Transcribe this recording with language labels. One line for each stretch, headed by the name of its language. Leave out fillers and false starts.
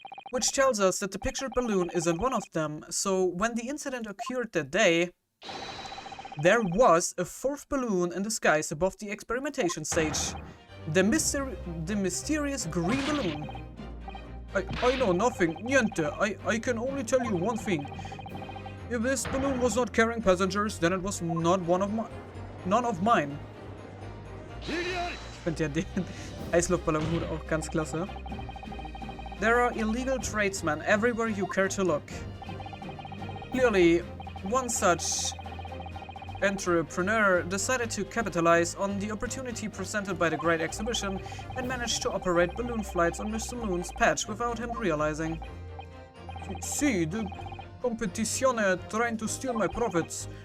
English: Which tells us that the pictured balloon isn't one of them. So when the incident occurred that day, there was a 4th balloon in the skies above the experimentation stage. The mysterious green balloon. I know nothing, niente. I can only tell you one thing. If this balloon was not carrying passengers, then it was not none of mine.
German: Ich finde ja den Eisluftballonhut auch ganz klasse.
English: There are illegal tradesmen everywhere you care to look. Clearly, one such entrepreneur decided to capitalize on the opportunity presented by the Great Exhibition and managed to operate balloon flights on Mr. Lune's patch without him realizing. See, the competizione trying to steal my profits.